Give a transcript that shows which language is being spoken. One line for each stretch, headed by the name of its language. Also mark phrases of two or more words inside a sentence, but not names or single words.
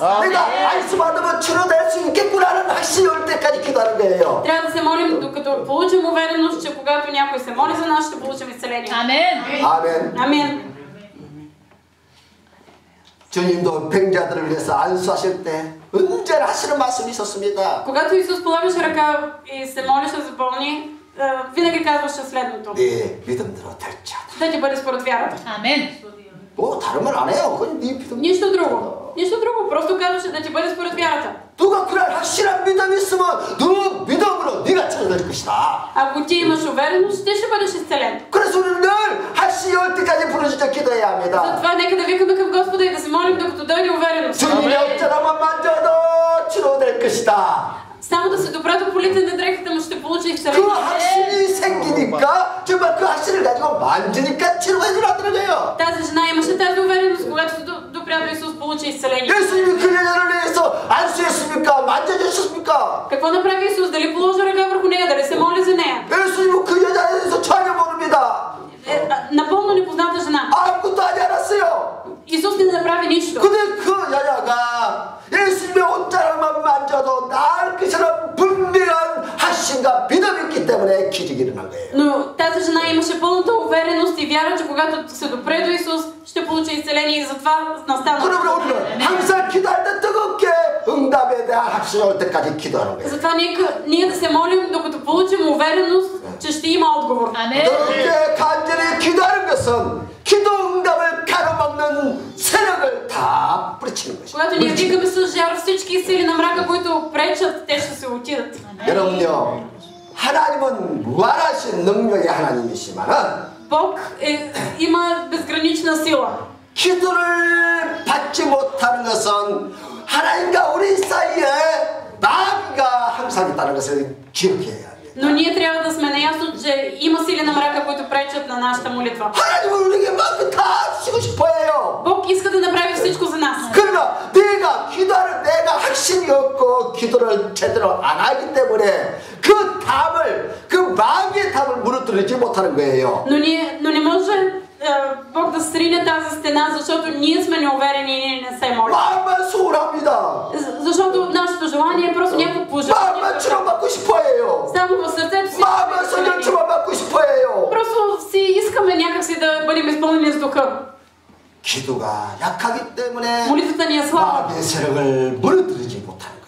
Korean: 내가 안수 받으면 치료될 수 있겠구나는 확신이 올 때까지 기도하는 거예요.
Bulgarian: Трябва да се молим, докато получим увереност, че когато някой се моли за нас, ще получим изцеление. Амен.
Korean: 아멘.
Bulgarian: Амин.
Korean: 주님도 병자들을 위해서 안수하실 때 언제나 하시는 말씀이 있었습니다.
Bulgarian: Когато Исус полагаше ръка и се молеше за болни, винаги казваше следното:
Korean: 네 믿음대로 될지어다.
Bulgarian: да ти бъде според вярата. Амен.
Korean: 뭐 다른 말 안 해요. 그건 네 믿음.
Bulgarian: Нищо друго. Просто казваше да ти бъде според вярата.
Korean: 누가 그날 확실한 믿음이 있으면 너 믿음으로 네가 치료될 것이다.
Bulgarian: Ако ти имаш увереност, ти ще бъдеш изцелен.
Korean: 그래서 우리는 늘 확신이 올 때까지 부르짖어 기도해야 합니다.
Bulgarian: Затова нека да викаме към Господа и да се молим, докато дойде увереност.
Korean: 주님의 옷자락만 만져도 치료될 것이다.
Bulgarian: Само да се допре до полите на дрехата му, ще получи 그 изцеление.
Korean: 확신이 생기니까 정말 그 확신을 가지고 만지니까 치료가 일어나더라고요.
Bulgarian: Тази жена имаше тази увереност, когато се допря до Исус, получи изцеление.
Korean: 예수님이 그 여자를 위해서 안수했습니까? 만져주셨습니까?
Bulgarian: Какво направи Исус? Дали положи ръка върху нея? Дали се моли за нея?
Korean: 예수님은 그 여자에 대해서 전혀 모릅니다.
Bulgarian: Напълно непозната жена.
Korean: 아무것도 하지 않았어요.
Bulgarian: Исус не направи нищо.
Korean: 근데 그 여자가 예수님의 옷자락만 만져도 나을 것처럼 분명한 확신과 믿음이 있기 때문에 기적이 일어난 거예요.
Bulgarian: Но тази жена имаше пълната увереност и вяра, че когато се допре до Исус, ще получи изцеление и затова настана.
Korean: 그러므로 우리는 항상 기도할 때 뜨겁게 응답에 대한 확신이 올 때까지 기도하는 거예요.
Bulgarian: Затова ние да се молим, докато получим увереност, че ще има отговор. Амен.
Korean: 그렇게 간절히 기도하는 것은 기도 응답을 가로막는 세력을 다 뿌리치는 것이죠.
Bulgarian: Когато ние викаме с жар, всички сили на мрака, които пречат, те ще се отидат.
Korean: 여러분요, 하나님은 무한하신 능력의 하나님이시만은
Bulgarian: Бог има безгранична сила.
Korean: 기도를 받지 못하는 것은 하나님과 우리 사이에 마귀가 항상 있다는 것을 기억해야 해요.
Bulgarian: Но ние трябва да сме наясно, че има сили на мрака, които пречат на нашата молитва.
Korean: 하나님은 우리에게 마음껏 다 주시고 싶어해요.
Bulgarian: Бог иска да направи всичко за нас.
Korean: 그러나 내가 기도하는 내가 확신이 없고 기도를 제대로 안 하기 때문에 그 답을 그 마귀의 답을 무너뜨리지 못하는 거예요.
Bulgarian: Но не може Бог да срине тази стена, защото ние сме неуверени и ние не се молим.
Korean: 마음만 소홀합니다.
Bulgarian: Защото нашето желание е просто някакво пожелание.
Korean: 마음만 치료받고 싶어해요.
Bulgarian: Само в сърцето си.
Korean: 마음만 성령치만 받고 싶어해요.
Bulgarian: Просто си искаме някакси да бъдем изпълнени с духа.
Korean: 기도가 약하기 때문에
Bulgarian: Молитвата ни е слаба.
Korean: 마귀의 세력을 무너뜨리지 못하는 거예요.